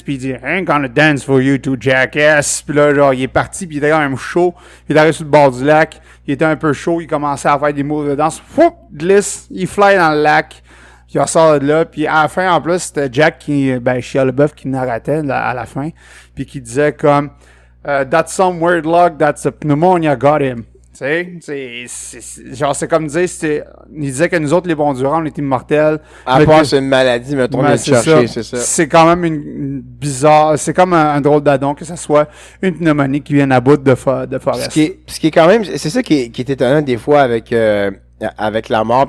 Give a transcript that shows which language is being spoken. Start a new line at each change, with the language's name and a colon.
French: Puis il dit,
English: I ain't gonna dance for you two jackass.
French: Puis là, genre, il est parti, puis il était quand même chaud. Il est arrivé sur le bord du lac. Il était un peu chaud, il commençait à faire des moves de danse. Foup, glisse, il fly dans le lac. Puis il ressort de là. Puis à la fin, en plus, c'était Jack qui, Shia LaBeouf qui narratait à la fin. Puis qui disait comme,
English: that's some weird luck, that's a pneumonia got him.
French: Tu sais, genre, c'est comme dire, il disait que nous autres, les bons durants, on est immortels. À mais part que- c'est une maladie, mettons, mais de chercher, c'est ça. C'est quand même une bizarre, c'est comme un drôle d'adon que ça soit une pneumonie qui vienne à bout de Forrest. Ce qui est quand même, c'est ça qui est étonnant des fois avec la mort.